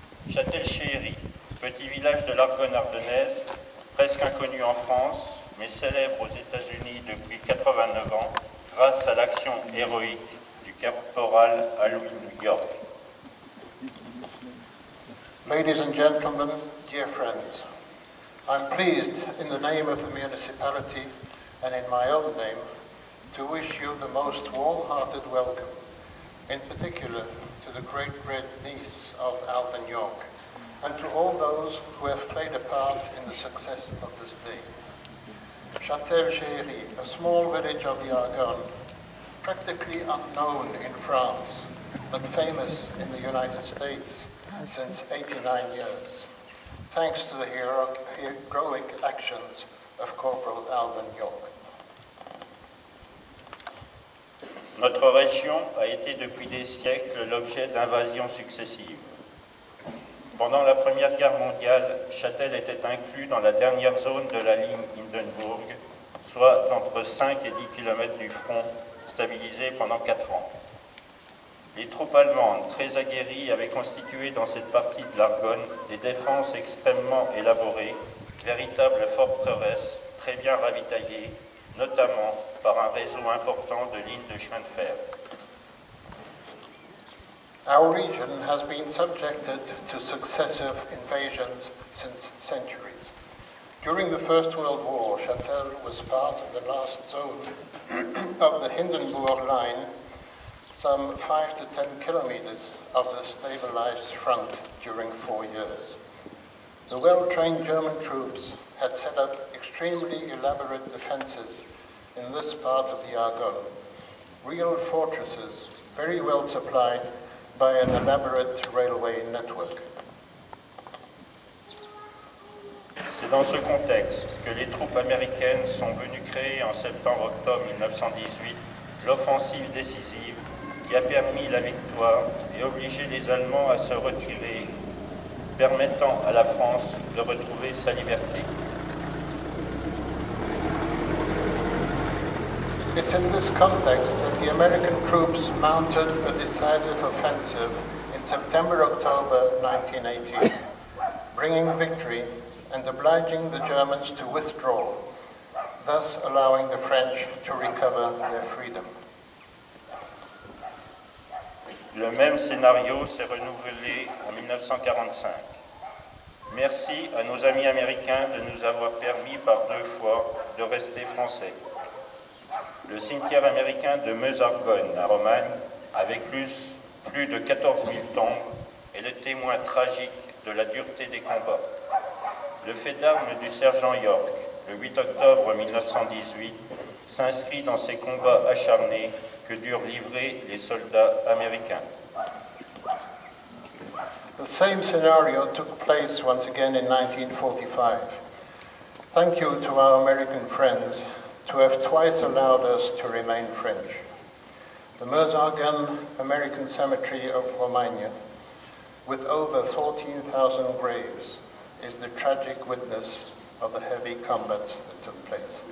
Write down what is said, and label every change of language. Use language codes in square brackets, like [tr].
[fr] Chatel-Chéhéry, petit village de l'Argonne ardennaise, presque inconnu en France, mais célèbre aux États-Unis depuis 89 ans, grâce à l'action héroïque du caporal Alwyn York. [en] Ladies and gentlemen, dear friends, I'm pleased, in the name of the municipality and in my own name, to wish you the most warm-hearted welcome, in particular to the great-great niece of Alwyn York, and to all those who have played a part in the success of this day. Chatel-Chéhéry, a small village of the Argonne, practically unknown in France, but famous in the United States since 89 years, thanks to the heroic actions of Corporal Alwyn York. [fr] Notre région a été depuis des siècles l'objet d'invasions successives. Pendant la Première Guerre mondiale, Chatel était inclus dans la dernière zone de la ligne Hindenburg, soit entre 5 et 10 km du front, stabilisé pendant 4 ans. Les troupes allemandes, très aguerries, avaient constitué dans cette partie de l'Argonne des défenses extrêmement élaborées, véritables forteresses très bien ravitaillées, notamment par un réseau important de lignes de chemin de fer. [en] Our region has been subjected to successive invasions since centuries. During the First World War, Chatel was part of the last zone of the Hindenburg line, some 5 to 10 kilometers of the stabilized front during 4 years. The well-trained German troops had set up extremely elaborate defenses in this part of the Argonne, real fortresses very well supplied by an elaborate railway network. [fr] C'est dans ce contexte que les troupes américaines sont venues créer en septembre-octobre 1918 l'offensive décisive qui a permis la victoire et obligé les Allemands à se retirer, permettant à la France de retrouver sa liberté. [en] It's in this context that the American troops mounted a decisive offensive in September-October 1918, bringing victory and obliging the Germans to withdraw, thus allowing the French to recover their freedom. [fr] Le même scénario s'est renouvelé en 1945. Merci à nos amis américains de nous avoir permis par 2 fois de rester français. Le cimetière américain de Meuse-Argonne, à Romagne, avec plus de 14 000 tombes, est le témoin tragique de la dureté des combats. Le fait d'armes du sergent York, le 8 octobre 1918, s'inscrit dans ces combats acharnés que durent livrer les soldats américains. [en] The same scenario took place once again in 1945. Thank you to our American friends to have twice allowed us to remain French. The Meuse-Argonne American Cemetery of Romagna, with over 14,000 graves, is the tragic witness of the heavy combat that took place.